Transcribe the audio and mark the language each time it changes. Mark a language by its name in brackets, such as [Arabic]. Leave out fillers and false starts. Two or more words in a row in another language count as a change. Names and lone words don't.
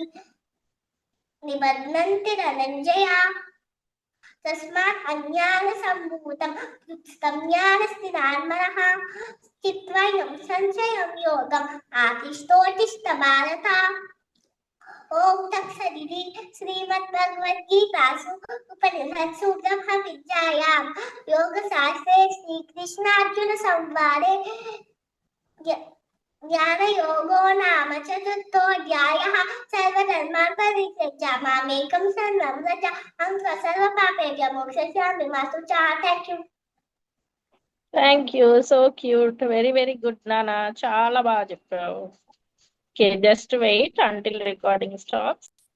[Sanskrit] निबध्नन्ति धनञ्जय तस्मात् अज्ञानसम्भूतं हृत्स्थं ज्ञानस्थितान्मनः चित्वयं संशयं योगम् आतिष्ठोत्तिष्ठ भारत ॐ तत्सदिति श्रीमद्भगवद्गीतासु उपनिषत्सु ब्रह्मविद्यायां योगशास्त्रे श्रीकृष्णार्जुनसंवादे ज्ञानयोगो नाम चतुर्थोऽध्यायः सर्वधर्मान् परित्यज्य मामेकं शरणं व्रज अहं त्वा सर्वपापेभ्यः मोक्षयिष्यामि मा शुचः [English] thank you so cute very very good [Telugu] నాన్న చాలా బాగా చెప్పావు [English] okay just wait until recording stops